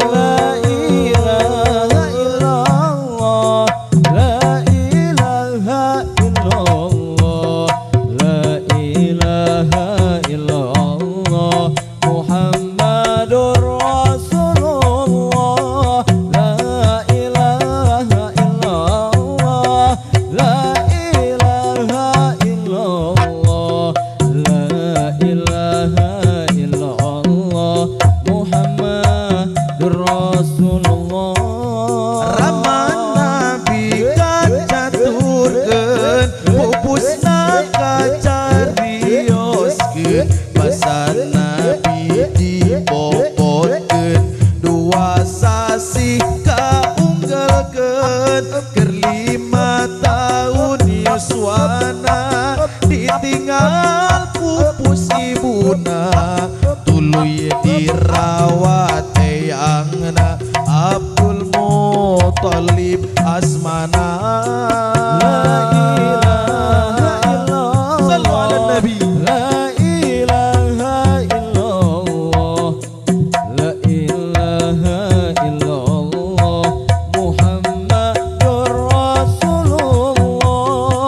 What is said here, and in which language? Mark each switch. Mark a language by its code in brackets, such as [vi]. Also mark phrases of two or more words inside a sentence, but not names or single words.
[ar] لا إله إلا الله، لا إله إلا الله، لا إله إلا الله، محمد رسول الله، لا إله إلا الله، لا إله إلا الله، لا إله إلا الله, محمد رسول الله. [su] Rama Nabi kacaturkeun pupusna kacarioskeun pasan Nabi dibobotkeun dua sasi kaunggelkeun keur 5 tahun yuswana ditinggal pupus ibuna tuluy dirawat eyangna Abdul Muthalib asmana [ar] لا إله إلا الله, صلوا على النبي. لا إله إلا الله، لا إله إلا الله، محمد رسول الله.